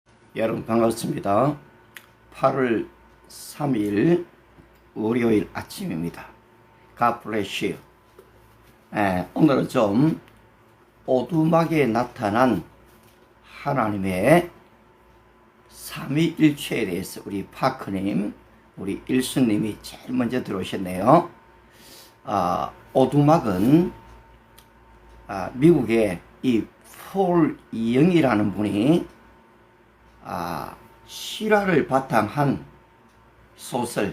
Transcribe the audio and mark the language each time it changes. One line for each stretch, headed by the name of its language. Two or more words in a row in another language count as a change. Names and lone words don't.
Korean: 여러분 반갑습니다. 8월 3일 월요일 아침입니다.
English: God bless you.
Korean: 오늘은 좀 오두막에 나타난 하나님의 삼위일체에 대해서 우리 파크님, 우리 일수님이 제일 먼저 들어오셨네요. 오두막은 미국의 이 폴 이영이라는 분이 실화를 바탕한 소설.